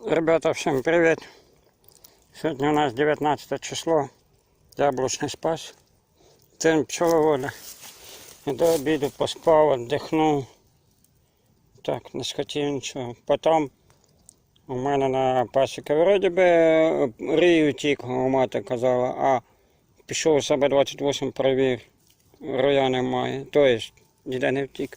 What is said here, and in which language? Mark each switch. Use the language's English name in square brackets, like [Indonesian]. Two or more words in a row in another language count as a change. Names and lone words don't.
[Russian] Ребята, всем привет! Сегодня у нас 19 число, яблочный спас, день пчеловода. [Ukrainian] И до обіду поспав, отдихнув. Так, не схотів нічого. Потім у мене на пасіки вроді би рій утік, мати казала, а пішов у себе 28 провір, роя немає. Тобто, ніде не втік.